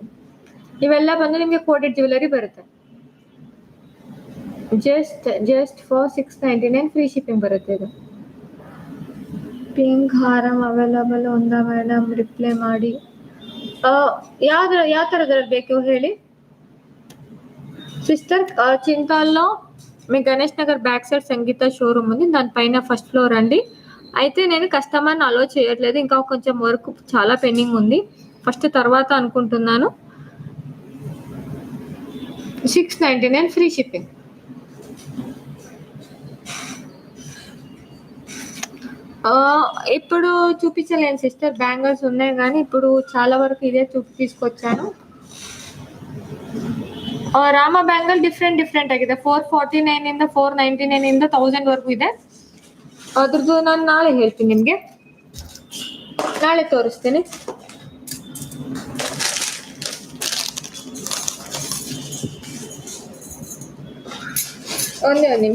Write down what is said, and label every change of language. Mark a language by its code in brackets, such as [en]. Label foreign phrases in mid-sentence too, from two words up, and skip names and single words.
[kn] ಇವೆಲ್ಲ ಬಂದು ನಿಮಗೆ [en] coated jewellery [kn] ಬರುತ್ತೆ. [en] just for 699 free shipping ಬರುತ್ತೆ. [kn] ಇದು ಪಿಂಕ್ ಹಾರಂ ಅವೈಲಬಲ್ ಒಂದಾ ಮೇಡಮ್? ರಿಪ್ಲೈ ಮಾಡಿ. ಯಾವ ಥರದ್ರಲ್ಲಿ ಬೇಕು ಹೇಳಿ సిస్టర్. [te] చింతాల్లో మీ గణేష్ నగర్ [en] back side [te] సంగీత షోరూమ్ ఉంది, దానిపైన [en] first floor [te] అండి. అయితే నేను కస్టమర్ని అలో చేయట్లేదు, ఇంకా కొంచెం వర్క్ చాలా పెండింగ్ ఉంది. ఫస్ట్ తర్వాత అనుకుంటున్నాను. [en] 699 free shipping. [te] ఇప్పుడు చూపించలేను సిస్టర్, బ్యాంగిల్స్ ఉన్నాయి కానీ ఇప్పుడు చాలా వరకు ఇదే తీసుకొచ్చాను. [kn] ರಾಮ ಬ್ಯಾಂಗಲ್ ಡಿಫ್ರೆಂಟ್ ಆಗಿದೆ. 449 ಇಂದ 499 ಇಂದ 1000 ವರೆಗೂ ಇದೆ. ಅದ್ರದ್ದು ನಾನು ನಾಳೆ ಹೇಳ್ತೀನಿ ನಿಮಗೆ, ನಾಳೆ ತೋರಿಸ್ತೀನಿ. ಒಂದೇ ಒಂದು ನಿಮಿಷ.